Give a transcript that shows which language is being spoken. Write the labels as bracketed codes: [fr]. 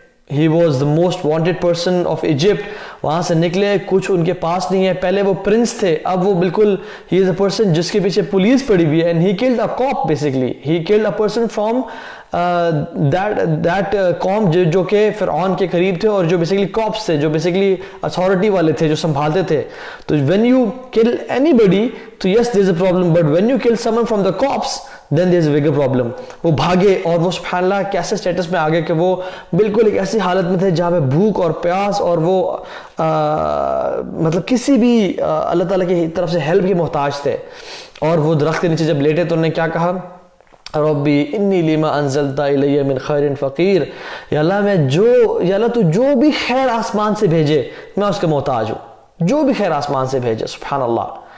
[en] He was the most wanted person of Egypt. [ur] وہاں سے نکلے, کچھ ان کے پاس نہیں ہے. پہلے وہ پرنس تھے, اب وہ بالکل [en] he is a person [ur] جس کے پیچھے پولیس پڑی ہوئی ہے. [en] And he killed a cop basically. He killed a person from that [ur] قوم جو کہ فرعون کے قریب تھے, اور جو بیسیکلی کاپس تھے, جو بیسیکلی اتھارٹی والے تھے, جو سنبھالتے تھے. [en] تو when you kill anybody, تو yes there is a problem, but when you kill someone from the cops, then there is a bigger problem. [ur] وہ بھاگے, اور وہ سبحان اللہ کیسے سٹیٹس میں آگے کہ وہ بالکل ایک ایسی حالت میں تھے جہاں پہ بھوک اور پیاس, اور وہ مطلب کسی بھی اللہ تعالیٰ کی طرف سے ہیلپ کے محتاج تھے. اور وہ درخت کے نیچے جب لیٹے تو انہوں نے کیا کہا, [ar] ربی انی لما انزلت الی من خیر فقیر, [ur] یا اللہ تو جو بھی خیر آسمان سے بھیجے میں اس کا محتاج ہوں, جو بھی خیر آسمان سے بھیجے. سبحان اللہ.